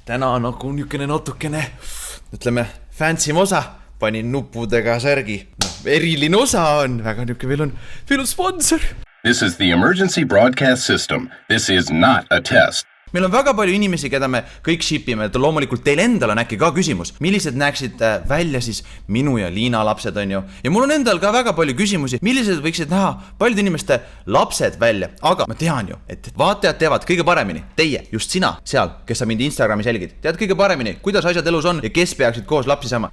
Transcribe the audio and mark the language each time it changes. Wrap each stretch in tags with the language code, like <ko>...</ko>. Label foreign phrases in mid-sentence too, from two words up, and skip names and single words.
<et>täna nagu niukene natukene, ütleme, fancy osa. Panin nuppudega särgi. Eriline osa on, väga niuke, veel on sponsor.</et> <en>This is the emergency broadcast system. This is not a test.</en> <et>Meil on väga palju inimesi, keda me kõik shipime, et loomulikult teil endal on äkki ka küsimus. Millised näeksid välja siis minu ja Liina lapsed on ju? Ja mul on endal ka väga palju küsimusi, millised võiksid näha paljude inimeste lapsed välja. Aga ma tean ju, et vaatajad teavad kõige paremini, teie, just sina seal, kes sa mind Instagramis jälgid, tead kõige paremini, kuidas asjad elus on ja kes peaksid koos lapsi saama.</et>